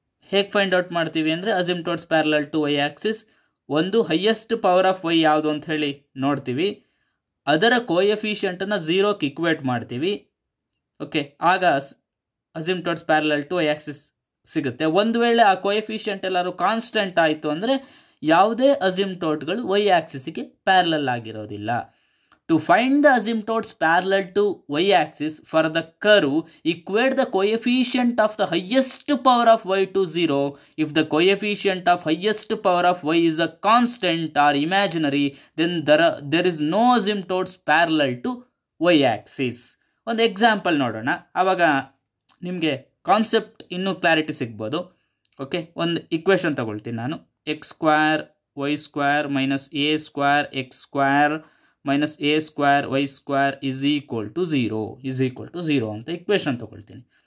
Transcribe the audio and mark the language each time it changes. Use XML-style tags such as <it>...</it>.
<kn>ಹೇಗೆ find out ಮಾಡ್ತೀವಿ ಅಂದರೆ, ಅಸಿಂಪ್ಟೋಟ್ಸ್ ಪ್ಯಾರಲಲ್ ಟು ವೈ ಆಕ್ಸಿಸ್, ಒಂದು ಹೈಯೆಸ್ಟ್ ಪವರ್ ಆಫ್ ವೈ ಯಾವುದು ಅಂತ ಹೇಳಿ ನೋಡ್ತೀವಿ, ಅದರ ಕೋಎಫಿಷಿಯಂಟನ್ನು 0ಕ್ಕೆ ಇಕ್ವೇಟ್ ಮಾಡ್ತೀವಿ. ಓಕೆ, ಆಗ ಅಸಿಂಪ್ಟೋಟ್ಸ್ ಪ್ಯಾರಲಲ್ ಟು ವೈ ಆಕ್ಸಿಸ್ ಸಿಗುತ್ತೆ. ಒಂದು ವೇಳೆ ಆ ಕೋಎಫಿಷಿಯಂಟ್ ಎಲ್ಲರೂ ಕಾನ್ಸ್ಟೆಂಟ್ ಆಯಿತು ಅಂದರೆ ಯಾವುದೇ ಅಸಿಂಪ್ಟೋಟ್ಗಳು ವೈ ಆಕ್ಸಿಸ್ಗೆ ಪ್ಯಾರಲಲ್ ಆಗಿರೋದಿಲ್ಲ.</kn> <en>To find the asymptotes parallel to y-axis for the curve, equate the coefficient of the highest power of y to 0. If the coefficient of highest power of y is a constant or imaginary, then there is no asymptotes parallel to y-axis.</en> <kn>ಒಂದು example ನೋಡೋಣ, ಆವಾಗ ನಿಮಗೆ concept ಇನ್ನೂ clarity ಸಿಗ್ಬೋದು. Okay, ಒಂದು equation ತಗೊಳ್ತೀನಿ ನಾನು. x² y² - a² x²</kn> <en>minus a square y square is equal to zero</en> <kn>ಅಂತ ಇಕ್ವೇಷನ್ ತೊಗೊಳ್ತೀನಿ.</kn>